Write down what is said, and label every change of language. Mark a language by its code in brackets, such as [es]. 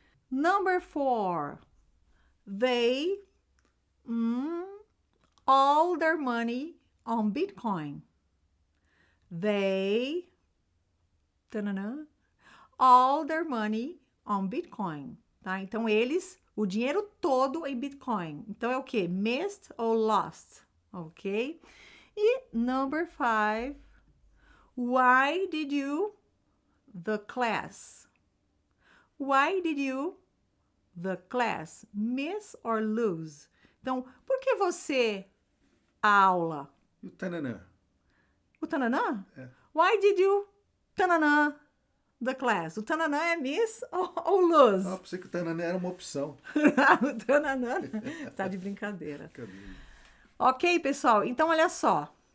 [en] Number 4, they all their money on Bitcoin. They all their money on Bitcoin, tá? [pt] Então, eles, o dinheiro todo em Bitcoin. Então, é o quê? Missed ou lost, ok? [en] E number 5, why did you, the class? Why did you, the class, miss or lose? [pt] Então, por que você, a aula? E o tananã? O tananã? É. [en] Why did you, tananã, the class? [pt] O tananã é miss ou lose? Ah, pensei que o tananã era uma opção. O tananã tá de brincadeira. Ok, pessoal? Então, olha só.